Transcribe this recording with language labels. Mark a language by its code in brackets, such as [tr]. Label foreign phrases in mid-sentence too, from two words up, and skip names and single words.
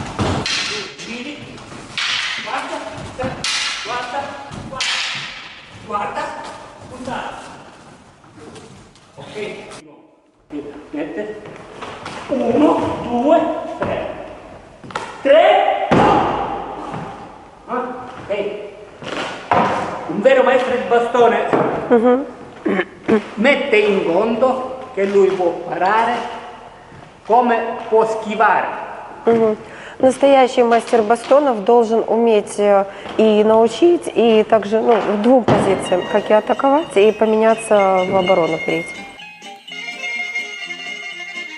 [it] guarda, puntata, ok, mette, uno, due, tre, ok, un vero maestro di bastone mette in conto che lui può parare come può schivare. [ru] Настоящий мастер бастонов должен уметь и научить, и также в двум позициям, как и атаковать, и поменяться в оборону перейти.